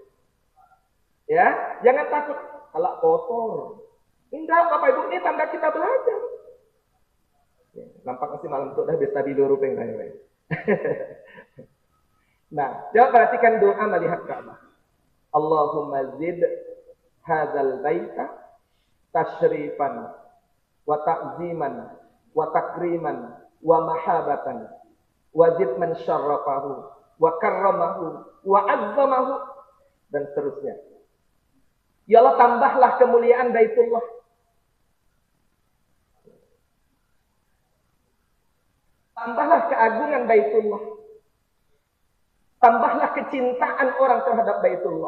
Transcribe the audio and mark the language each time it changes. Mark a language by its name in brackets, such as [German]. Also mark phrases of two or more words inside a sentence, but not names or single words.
[Indonesian] Ya, jangan takut kalau kotor. Enggak Bapak Ibu, ini tanda kita belajar. Ya, nampak masih malam tuh udah bisa tidur rupeng saya. Nah, coba perhatikan doa melihat Ka'bah. [Arabic] اللهم زد هذا البيت تشريفا وتعظيما وتكريما ومهابة وزد من شرفه وكرمه وعظمه [Indonesian] dan seterusnya. Ya Allah, tambahlah kemuliaan Baitullah. Tambahlah keagungan Baitullah. Tambahlah kecintaan orang terhadap Baitullah.